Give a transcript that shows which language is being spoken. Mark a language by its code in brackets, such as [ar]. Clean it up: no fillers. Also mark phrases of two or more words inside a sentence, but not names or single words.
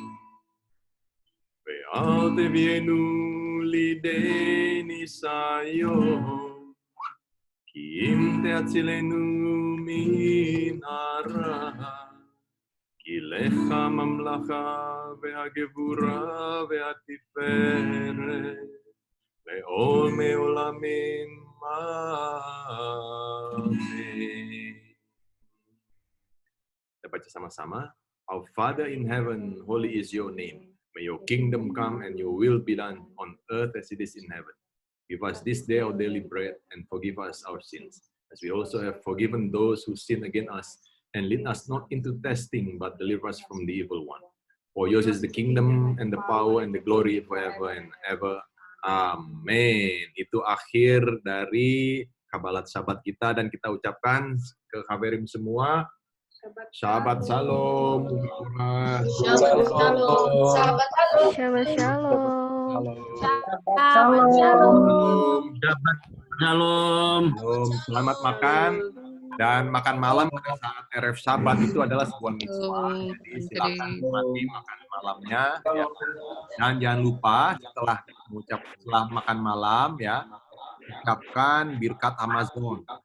[he] ואל תביאנו לידי ניסיון, כי אם תצילנו מן הרע, כי לך הממלכה והגבורה והתפארת, לעולמי עולמים. [id] Amen. Kita baca sama-sama. [en] Our Father in heaven, holy is your name. May your kingdom come and your will be done on earth as it is in heaven. Give us this day our daily bread and forgive us our sins, as we also have forgiven those who sin against us. And lead us not into testing, but deliver us from the evil one. For yours is the kingdom and the power and the glory forever and ever. [id] Amin. Itu akhir dari [he] קבלת שבת [id] kita, dan kita ucapkan ke Haverim semua, [he] שבת שלום. שבת שלום. שבת שלום. שבת שלום. שבת שלום. שבת שלום. [id] Selamat makan. Dan makan malam pada saat RF Sabat itu adalah sebuah mitzvah. Jadi silakan nikmati makan malamnya. Ya. Dan jangan lupa setelah makan malam ya, ucapkan [he] ברכת המזון.